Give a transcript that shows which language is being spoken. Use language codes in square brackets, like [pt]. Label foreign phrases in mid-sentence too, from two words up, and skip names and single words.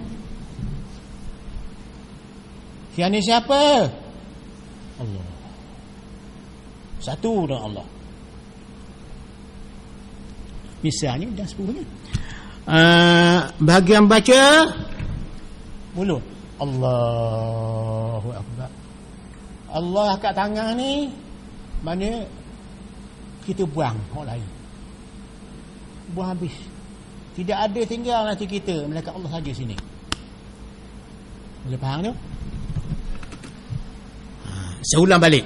[ms] Siapa? Allah. Satu dengan Allah. Misalnya dan sebagainya. Bahagian baca mulut. [ar] Allahu Akbar. [ms] Allah kat tangan ni mana kita buang orang lain. Buang habis. Tidak ada tinggal nanti kita, melainkan Allah saja sini. Boleh faham tu? Saya ulang balik.